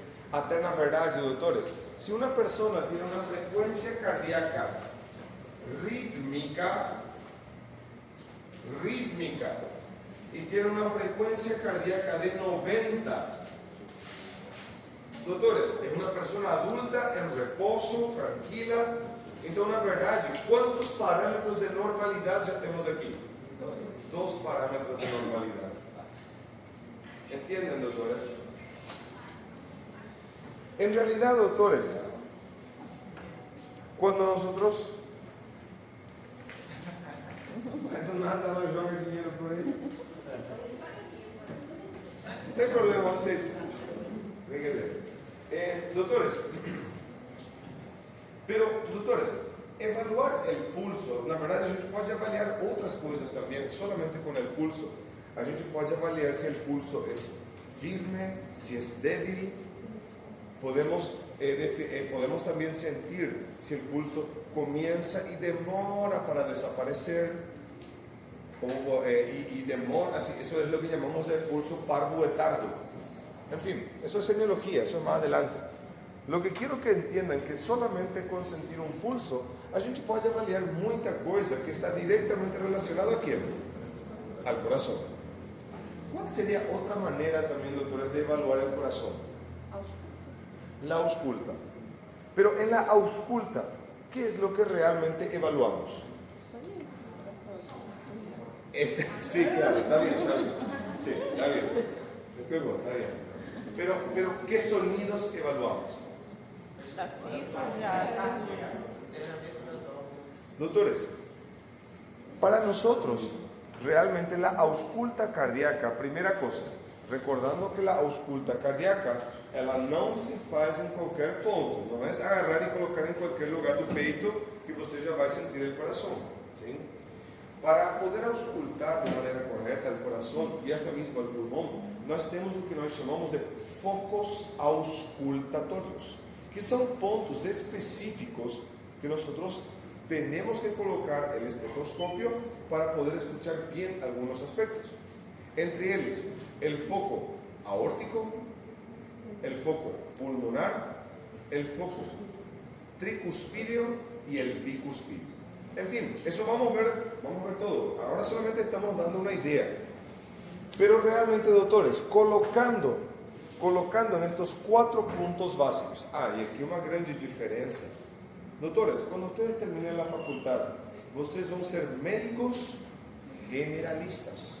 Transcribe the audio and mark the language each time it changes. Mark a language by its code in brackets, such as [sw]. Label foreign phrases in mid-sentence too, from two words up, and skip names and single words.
[pt] Até na verdade, doutores, se uma pessoa tem uma frequência cardíaca rítmica e tem uma frequência cardíaca de 90, doutores, é uma pessoa adulta, em repouso, tranquila. Então, na verdade, quantos parâmetros de normalidade já temos aqui? Dois parâmetros de normalidade. Entendem, doutores? [es] En realidad, doutores, cuando nosotros... [pt] Do nada ela joga dinheiro por aí. tem problema, aceito. Doutores, doutores, evaluar o pulso, na verdade a gente pode avaliar outras coisas também, solamente com o pulso. A gente pode avaliar se o pulso é firme, se é débil. Podemos também sentir se o pulso começa e demora para desaparecer. [es] Y demora, así, eso es lo que llamamos el pulso parvo-etardo. En fin, eso es semiología, eso es más adelante. Lo que quiero que entiendan que solamente con sentir un pulso, [pt] a gente pode avaliar muita coisa que está diretamente relacionada a quién? [es] Al corazón. ¿Cuál sería otra manera también, doctores, de evaluar el corazón? La ausculta. Pero en la ausculta, ¿qué es lo que realmente evaluamos? Sí, claro, está bien. Sí, está bien. Está bien. Pero ¿qué sonidos evaluamos? Doctores, para nosotros, realmente la ausculta cardíaca, [pt] primera cosa, recordando que la ausculta cardíaca, ela não se faz em qualquer ponto, não é agarrar e colocar em qualquer lugar do peito que você já vai sentir o coração, sim? Para poder auscultar de maneira correta o coração e até mesmo o pulmão, nós temos o que nós chamamos de focos auscultatórios, que são pontos específicos que nós temos que colocar o estetoscópio para poder escuchar bem alguns aspectos. Entre eles, o foco aórtico, o foco pulmonar, o foco tricuspídeo e o bicuspídeo. [es] En fin, eso vamos a ver todo. Ahora solamente estamos dando una idea. Pero realmente, doctores, colocando en estos 4 puntos básicos. Y aquí una grande diferencia. Doctores, cuando ustedes terminen la facultad, ustedes van a ser médicos generalistas.